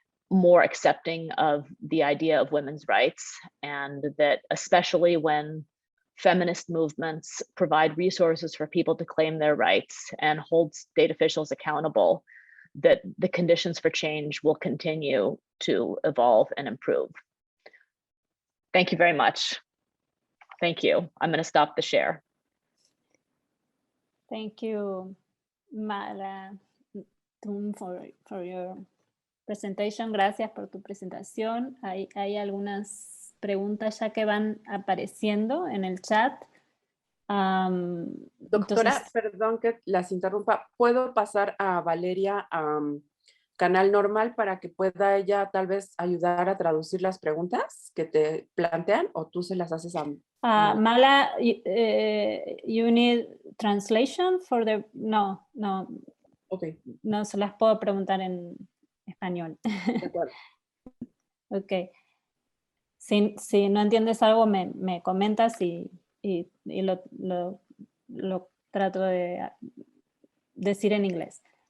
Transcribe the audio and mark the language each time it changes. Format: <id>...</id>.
<en>more accepting of the idea of women's rights, and that especially when feminist movements provide resources for people to claim their rights and hold state officials accountable, that the conditions for change will continue to evolve and improve. Thank you very much. Thank you. I'm going to stop the share. Thank you, Mala, for your presentation.</en> <es>Gracias por tu presentación. Hay algunas preguntas ya que van apareciendo en el chat. Doctora, entonces, perdón que las interrumpa. ¿Puedo pasar a Valeria a canal normal para que pueda ella tal vez ayudar a traducir las preguntas que te plantean, o tú se las haces a</es> <en>Mala, you need translation for the... No. Okay.</en> <es>No se las puedo preguntar en español. Ok. Si no entiendes algo, me comentas y lo trato de decir en inglés.</es>